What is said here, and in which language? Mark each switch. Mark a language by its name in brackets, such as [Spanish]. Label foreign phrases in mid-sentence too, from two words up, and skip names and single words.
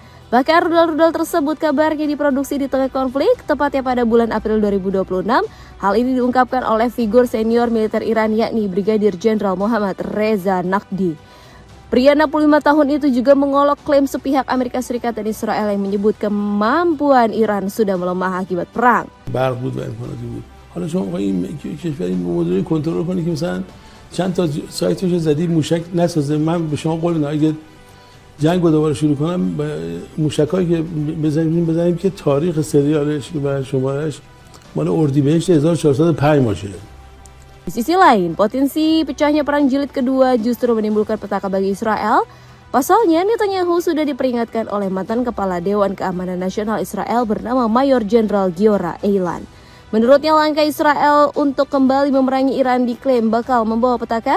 [Indonesian] Bahkan rudal-rudal tersebut kabarnya diproduksi di tengah konflik, tepatnya pada bulan April 2026. Hal ini diungkapkan oleh figur senior militer Iran yakni Brigadir Jenderal Mohammad Reza Naqvi. Pria 65 tahun itu juga mengolok klaim sepihak Amerika Serikat dan Israel yang menyebut kemampuan Iran sudah melemah akibat perang. [Persian] برق بود و امکاناتی بود. حالا شما با این کشور این مدل کنترل کنید که مثلا چند تا سایتش رو زدید موشک نسازه. من به شما قول میدم اگه جنگ رو دوباره شروع کنم موشکایی که بزنیم که تاریخ سریالش و شمارش مال اردیبهشت 1405 باشه. [Indonesian] Di sisi lain, potensi pecahnya perang jilid kedua justru menimbulkan petaka bagi Israel. Pasalnya, Netanyahu sudah diperingatkan oleh mantan Kepala Dewan Keamanan Nasional Israel bernama Mayor Jenderal Giora Eilan. Menurutnya, langkah Israel untuk kembali memerangi Iran diklaim bakal membawa petaka.